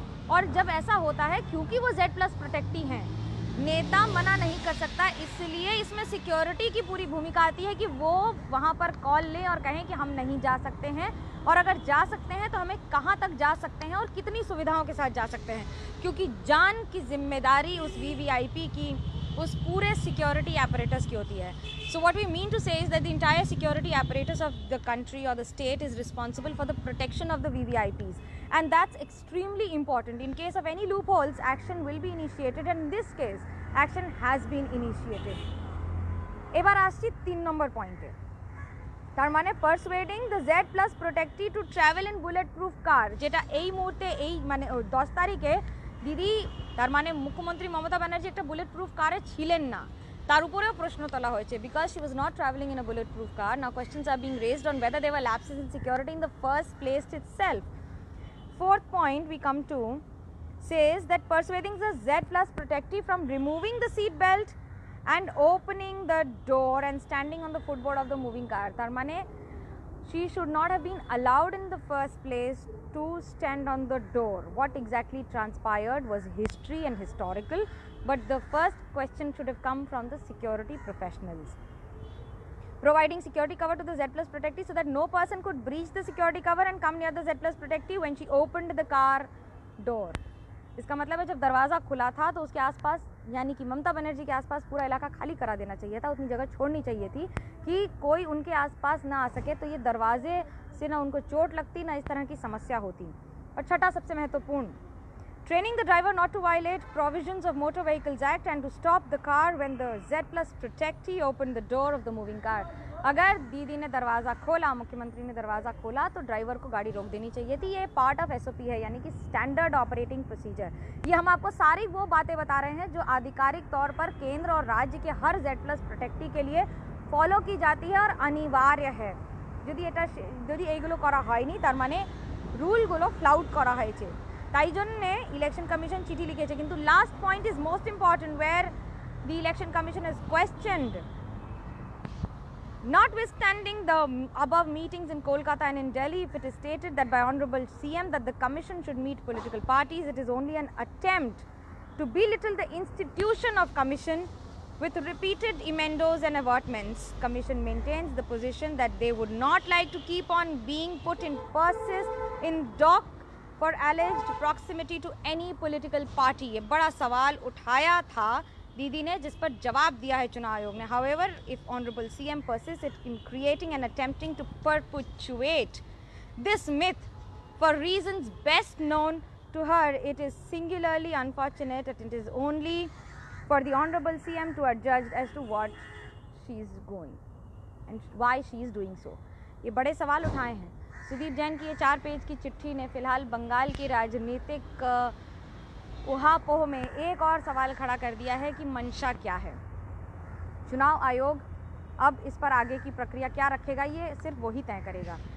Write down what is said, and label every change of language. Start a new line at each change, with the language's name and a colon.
Hindi: और जब ऐसा होता है, क्योंकि वो Z+ प्रोटेक्टी हैं, नेता मना नहीं कर सकता, इसलिए इसमें सिक्योरिटी की पूरी भूमिका आती है कि वो वहाँ पर कॉल लें और कहें कि हम नहीं जा सकते हैं, और अगर जा सकते हैं तो हमें कहाँ तक जा सकते हैं और कितनी सुविधाओं के साथ जा सकते हैं, क्योंकि जान की जिम्मेदारी उस VVIP की, उस पूरे सिक्योरिटी apparatus की होती है।
English: So what we mean to say is that the entire security apparatus of the country or the state is responsible for the protection of the VVIPs, and that's extremely important. In case of any loopholes, action will be initiated, and in this case, action has been initiated.
Bangla: এবার আসছি 3 নম্বর পয়েন্টে। তার মানে
English: persuading the Z+ protectee to travel in bullet proof car,
Bangla: যেটা এই মুহূর্তে এই মানে 10 তারিখে দিদি, তার মানে মুখ্যমন্ত্রী মমতা ব্যানার্জি একটা বুলেট প্রুফ কারে ছিলেন না, তার উপরেও প্রশ্ন তোলা হয়েছে,
English: Because she was not travelling in a bullet proof car. Now questions are being raised on whether there were lapses in security in the first place itself. Fourth point we come to says that persuading the Z+ protectee from removing the seat belt and opening the door and standing on the footboard of the moving car.
Bangla: tar mane
English: she should not have been allowed in the first place to stand on the door. What exactly transpired was history and historical, but the first question should have come from the security professionals. Providing security cover to the Z+ protectee so that no person could breach the security cover and come near the Z+ protectee when she opened the car door.
Hindi: इसका मतलब है जब दरवाज़ा खुला था तो उसके आसपास, यानी कि ममता बनर्जी के आसपास पूरा इलाका खाली करा देना चाहिए था, उतनी जगह छोड़नी चाहिए थी कि कोई उनके आसपास ना आ सके, तो ये दरवाजे से ना उनको चोट लगती, ना इस तरह की समस्या होती। और छठा सबसे महत्वपूर्ण,
English: training the driver not to violate provisions of Motor Vehicles Act and to stop the car when the Z+ protectee opened the door of the moving car.
Hindi: अगर दीदी ने दरवाज़ा खोला, मुख्यमंत्री ने दरवाज़ा खोला, तो ड्राइवर को गाड़ी रोक देनी चाहिए थी। ये पार्ट ऑफ SOP है, यानी कि स्टैंडर्ड ऑपरेटिंग प्रोसीजर। ये हम आपको सारी वो बातें बता रहे हैं जो आधिकारिक तौर पर केंद्र और राज्य के हर Z+ प्रोटेक्टी के लिए फॉलो की जाती है और अनिवार्य है।
Bangla: যদি এইগুলো করা হয়নি তার মানে রুলগুলো ফ্লাউট করা হয়েছে, তাই জন্যে ইলেকশন কমিশন চিঠি লিখেছে। কিন্তু
English: Last point is most important, where the election commission is questioned. Notwithstanding the above meetings in Kolkata and in Delhi, if it is stated that by Honorable CM that the Commission should meet political parties, it is only an attempt to belittle the institution of Commission with repeated emendos and avertments. Commission maintains the position that they would not like to keep on being put in dock for alleged proximity to any political party.
Hindi: ये बड़ा सवाल उठाया था दीदी ने, जिस पर जवाब दिया है चुनाव आयोग ने।
English: However, if Honorable CM persists in creating and attempting to perpetuate this myth for reasons best known to her, it is singularly unfortunate that it is only for the Honorable CM to adjudge as to what she is going and why she is doing so.
Hindi: ये बड़े सवाल उठाए हैं। सुदीप जैन की ये 4 page की चिट्ठी ने फिलहाल बंगाल की राजनीतिक उहापोह में एक और सवाल खड़ा कर दिया है कि मंशा क्या है। चुनाव आयोग अब इस पर आगे की प्रक्रिया क्या रखेगा, ये सिर्फ वही तय करेगा।